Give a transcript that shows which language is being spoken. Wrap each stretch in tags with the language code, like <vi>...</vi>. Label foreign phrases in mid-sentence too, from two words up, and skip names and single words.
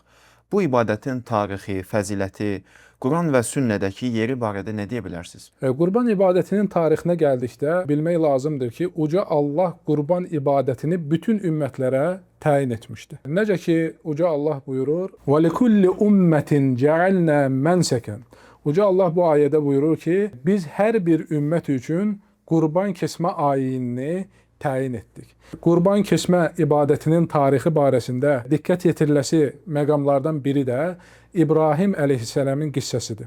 <az>Bu ibadətin tarixi, fəziləti, Quran və sünnədəki yeri barədə nə deyə bilərsiniz? Qurban ibadətinin tarixinə gəldikdə bilmək lazımdır ki, Uca Allah qurban ibadətini bütün ümmətlərə təyin etmişdir. Necə ki, Uca Allah buyurur,</az> <ar>وَلِكُلِّ أُمَّةٍ جَعَلْنَا مَنْسَكًا.</ar> <az>Uca Allah bu ayədə buyurur ki, biz hər bir ümmət üçün qurban kəsmə ayinini təyin etdik. Qurban kəsmə ibadətinin tarixi barəsində diqqət yetiriləsi məqamlardan biri də İbrahim əleyhissələmin qissəsidir.</az>